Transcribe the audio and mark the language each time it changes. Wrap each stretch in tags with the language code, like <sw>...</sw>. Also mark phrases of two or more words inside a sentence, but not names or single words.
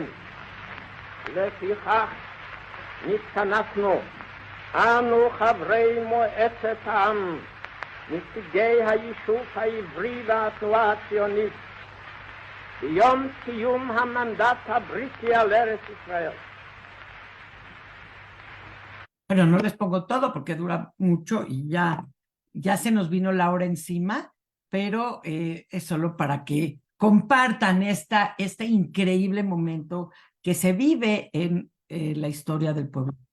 <he>לפיכך נתכנסנו אנו חברי מועצת העם, נציגי היישוב העברי והתנועה הציונית, ביום סיום המנדט הבריטי על ארץ ישראל.</he> <es>Bueno, no les pongo todo porque dura mucho y ya se nos vino la hora encima, pero es solo para que compartan este increíble momento que se vive en la historia del pueblo.</es>